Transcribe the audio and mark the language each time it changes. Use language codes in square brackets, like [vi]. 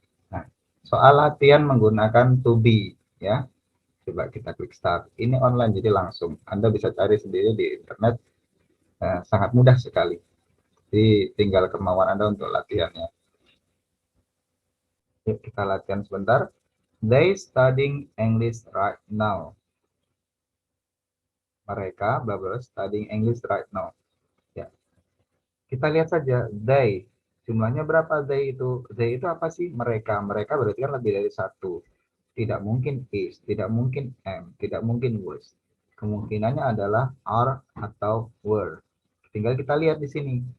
[id] Nah, soal latihan menggunakan to be, ya. Coba kita klik start. Ini online, jadi langsung. Anda bisa cari sendiri di internet. Sangat mudah sekali. Jadi tinggal kemauan Anda untuk latihannya. Yuk kita latihan sebentar. [en] They studying English right now. [id] Mereka [en] bla bla studying English right now. [id] Ya. Kita lihat saja they. Jumlahnya berapa they itu? They itu apa sih? Mereka. Mereka berarti kan lebih dari satu. Tidak mungkin is, tidak mungkin am, tidak mungkin was. Kemungkinannya adalah are atau were. Tinggal kita lihat di sini.